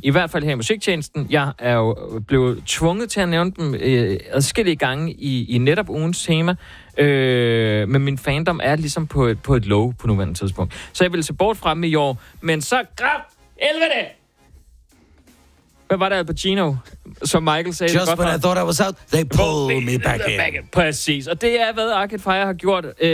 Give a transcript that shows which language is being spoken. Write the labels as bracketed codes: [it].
[da] I hvert fald her i musiktjenesten. Jeg er jo blevet tvunget til at nævne dem adskillige gange i netop ugens tema. Men min fandom er ligesom på et low på nuværende tidspunkt. Så jeg ville se bort frem i år, men så grab 11'erne! Hvad var det, Al Pacino, som Michael sagde? [en] Just when I thought I was out, they pulled me back in. [da] Præcis, og det er, hvad Arcade Fire har gjort.